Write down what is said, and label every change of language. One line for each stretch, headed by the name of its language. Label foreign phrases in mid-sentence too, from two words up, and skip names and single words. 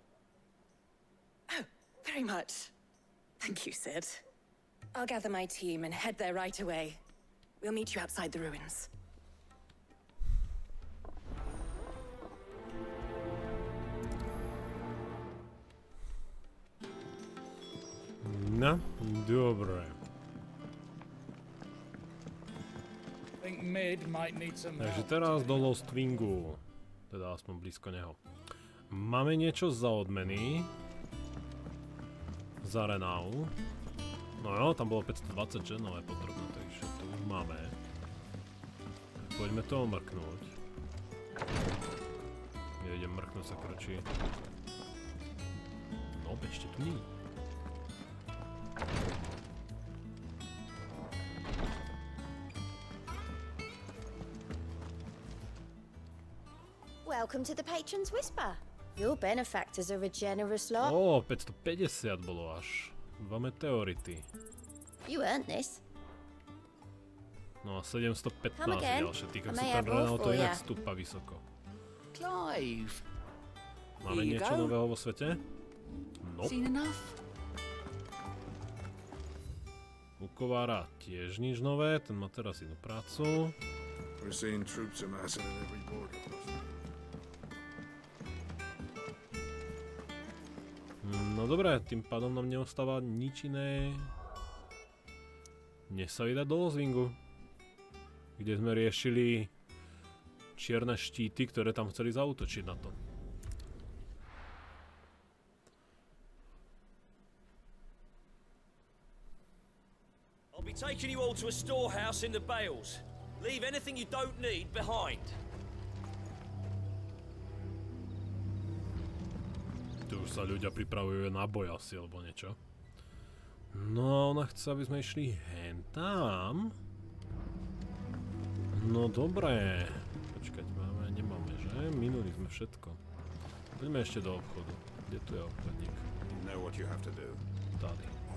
English: Oh, very much. Thank you, Sid. I'll gather my team and head there right away. We'll meet you outside the ruins.
Slovak: No, dobre. Takže teraz do Lostwingu. Teda aspoň blízko neho. Máme niečo za odmeny. Za renou. No jo, tam bolo 520, že? No je potrebné, takže to už máme. Poďme to mrknúť. Ja idem mrknúť sa kročí. No, ešte tu nie.
English: Welcome to the Patron's Whisper. Your benefactors are a generous lot.
Slovak: 550 bolo až. 2 meteority.
English: You earned this.
Slovak: No a 715
English: again.
Slovak: ďalšie. Týka
English: I
Slovak: sa
English: may
Slovak: ten
English: have more
Slovak: Renault to
English: for
Slovak: inak
English: ya.
Slovak: stúpa vysoko.
English: Clive.
Slovak: Máme
English: Here you
Slovak: niečo
English: go.
Slovak: nového vo svete? No.
English: Seen enough?
Slovak: U kovára tiež nič nové, ten má teraz inú prácu.
English: We're seeing troops amassing at every border crossing.
Slovak: No dobré, tým pádom nám neostáva nič iné, než sa vydať do Lostwingu, kde sme riešili čierne štíty, ktoré tam chceli zaútočiť na to.
English: I'll be taking you all to a storehouse in the Bales. Leave anything you don't need behind.
Slovak: Tu už sa ľudia pripravujú na boj asi, alebo niečo. No, ona chce, aby sme išli hen tam. No dobré. Počkať, máme, nemáme, že? Minuli sme všetko. Poďme ešte do obchodu. Kde tu je obchodník? Tady.